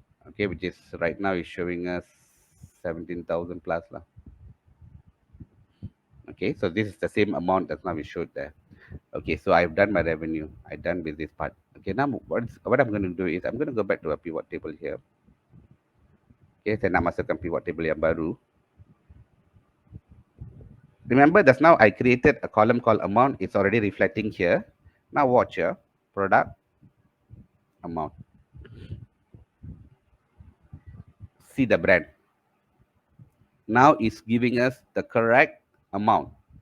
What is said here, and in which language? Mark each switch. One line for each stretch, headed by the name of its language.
English: Okay, which is right now is showing us 17,000 plus lah. Okay, so this is the same amount that now we showed there. Okay, so I've done my revenue. I'm done with this part. Okay, now what I'm going to do is I'm going to go back to a pivot table here.
Malay: Okay, saya nak masukkan pivot table yang baru.
English: Remember, just now I created a column called amount. It's already reflecting here. Now watch here, product, amount. See the brand. Now it's giving us the correct amount.